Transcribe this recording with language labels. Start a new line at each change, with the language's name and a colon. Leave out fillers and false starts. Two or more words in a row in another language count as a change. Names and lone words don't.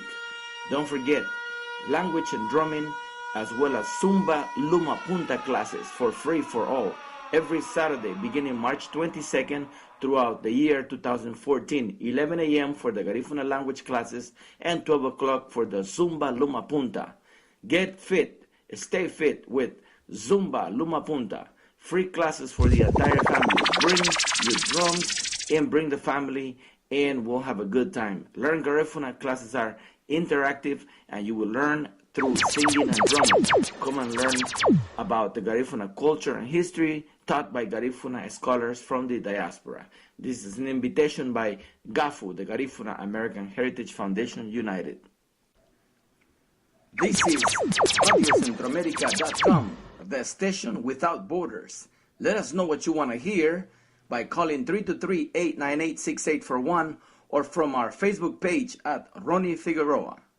English: Don't forget, language and drumming, as well as Zumba Luma Punta classes for free for all, every Saturday beginning March 22nd throughout the year 2014, 11 a.m. for the Garifuna language classes and 12 o'clock for the Zumba Luma Punta. Get fit, stay fit with Zumba Luma Punta. Free classes for the entire family. Bring your drums and bring the family, and we'll have a good time. Learn Garifuna classes are interactive, and you will learn through singing and drumming. Come and learn about the Garifuna culture and history taught by Garifuna scholars from the diaspora. This is an invitation by GAHFU, the Garifuna American Heritage Foundation United. This is RadioCentroamerica.com, the station without borders. Let us know what you want to hear by calling 323-898-6841 or from our Facebook page at Rony Figueroa.